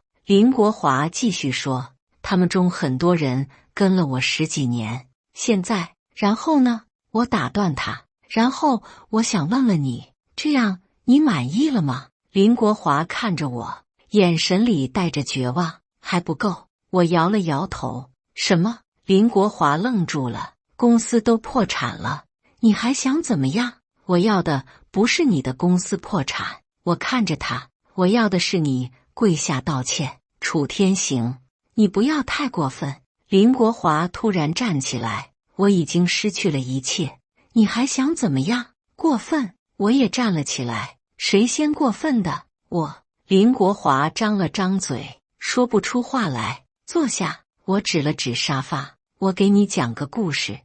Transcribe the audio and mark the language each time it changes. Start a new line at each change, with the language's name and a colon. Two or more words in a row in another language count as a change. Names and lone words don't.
Chinese: 林國華繼續說，他們中很多人跟了我10幾年，現在，然後呢？我打斷他，然後我想問問你，這樣你滿意了嗎？林國華看着我，眼神裡帶着絕望。還不夠。我搖了搖頭。什麼？林國華愣住了。公司都破產了，你還想怎麼樣？我要的不是你的公司破產。我看着他，我要的是你跪下道歉。楚天行，你不要太過分。林國華突然站起來，我已經失去了一切，你還想怎麼樣？過分？我也站了起來。誰先過分的？我。林國華張了張嘴，說不出話來。坐下。我指了指沙發，我給你講個故事。